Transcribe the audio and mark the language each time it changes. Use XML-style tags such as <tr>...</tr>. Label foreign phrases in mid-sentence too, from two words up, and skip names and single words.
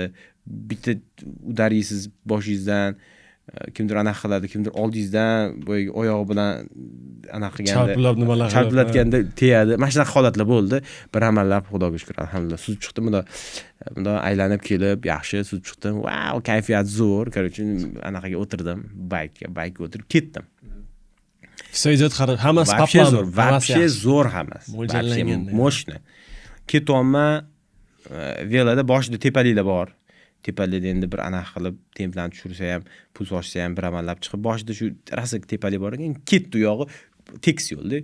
<uz>Bitta udariysiz boshingizdan, kimdir anaqa qiladi, kimdir oldingizdan boy oyog'i bilan anaqa qilganda charpilab nimalar qilib, charpilatganda tegadi. Mana shunaqa holatlar bo'ldi. Bir amallab Xudoga shukr, alhamdulillah suzib chiqdim. Bunda aylanib kelib, yaxshi suzib chiqdim. Wow, kayfiyat zo'r. Короче, anaqaga o'tirdim, bike o'tirib ketdim.</uz> <ru>Все идет хорошо.</ru> <uz>Hammasi zo'r, вообще zo'r hammasi. Mo'ljallangan. Moshna. Ketyapman, veloda boshida tepaliklar bor. Tepalikda endi bir anaqa qilib, templarni tushirsa ham, puls ochsa ham bir amallab chiqib, boshida shu rasa tepalik bor ekan, ketdi u yog'i tekis yo'lda.</uz>